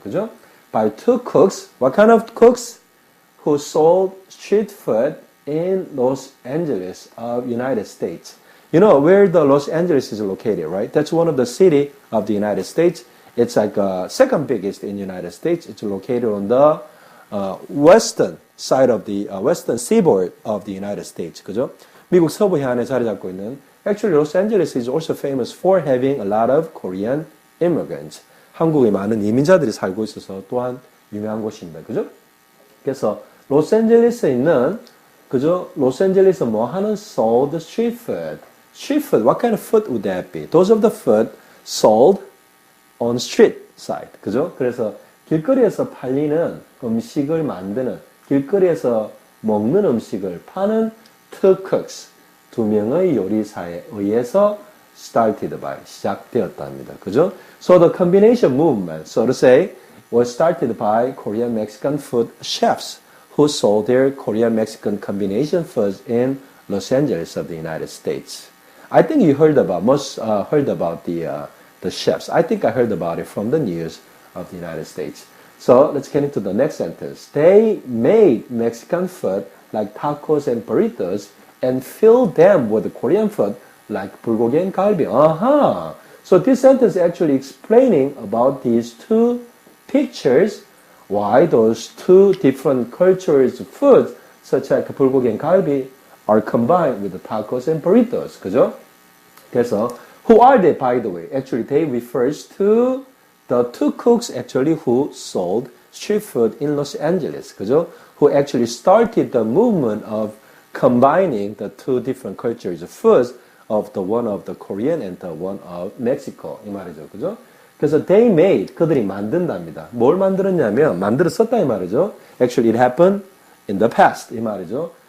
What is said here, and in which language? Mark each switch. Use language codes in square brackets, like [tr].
[ko] 그죠? [en] by two cooks, what kind of cooks? who sold street food in Los Angeles of United States. You know where the Los Angeles is located, right? That's one of the city of the United States. It's like second biggest in the United States. It's located on the western side of the western seaboard of the United States. [ko] 그죠? 미국 서부 해안에 자리 잡고 있는. [en] Actually, Los Angeles is also famous for having a lot of Korean immigrants. [ko] 한국에 많은 이민자들이 살고 있어서 또한 유명한 곳입니다. 그죠? 그래서 로스앤젤레스에 있는 그죠? 로스앤젤레스 뭐 하는 [en] sold street food. Street food, what kind of food would that be? Those of the food sold on street side. [ko] 그죠? 그래서 길거리에서 팔리는 음식을 만드는, 길거리에서 먹는 음식을 파는 [en] two cooks, [ko] 두 명의 요리사에 의해서 [en] started by, [ko] 시작되었답니다. 그죠? [en] So the combination movement, so to say, was started by Korean Mexican food chefs who sold their Korean Mexican combination foods in Los Angeles of the United States. I think you heard about, heard about the chefs. I think I heard about it from the news of the United States. So let's get into the next sentence. They made Mexican food like tacos and burritos and filled them with Korean food like bulgogi and galbi. So this sentence is actually explaining about these two pictures why those two different cultures foods such as 불고기 and 갈비 are combined with the tacos and burritos. [ko] 그죠? 그래서 [en] who are they, by the way? Actually, they refers to the two cooks actually who sold street food in Los Angeles. [ko] 그죠? [en] Who actually started the movement of combining the two different cultures of foods of the one of the Korean and the one of Mexico. [ko] 이 말이죠. 그죠? 그래서 [en] they made, [ko] 그들이 만든답니다. 뭘 만들었냐면, 만들었었다 이 말이죠. [en] Actually, it happened in the past. [ko] 이 말이죠.